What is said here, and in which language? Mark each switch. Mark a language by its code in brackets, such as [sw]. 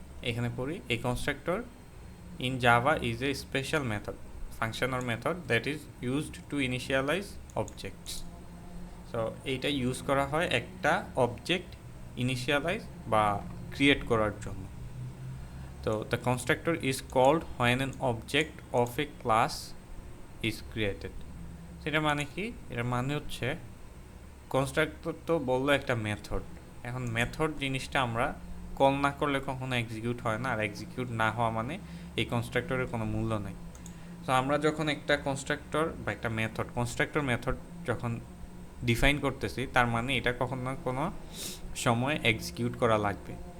[bn] এখানে পড়ি, এই [en] Constructor in Java is a special method, function or method that is used to initialize objects. [bn] So এইটা use করা হয় একটা অবজেক্ট ইনিশিয়ালাইজ বা ক্রিয়েট করার জন্য। [en] তো the constructor is called when an object of a class is created. [bn] সেটা মানে কি? এর মানে হচ্ছে কনস্ট্রাক্টর তো বললো একটা মেথড, এখন মেথড জিনিসটা আমরা কল না করলে কখনো এক্সিকিউট হয় না, আর এক্সিকিউট না হওয়া মানে এই কনস্ট্রাক্টরের কোনো মূল্য নেই। তো আমরা যখন একটা কনস্ট্রাক্টর বা একটা মেথড, কনস্ট্রাক্টর মেথড যখন ডিফাইন করতেছি, তার মানে এটা কখনো না কোনো সময় এক্সিকিউট করা লাগবে।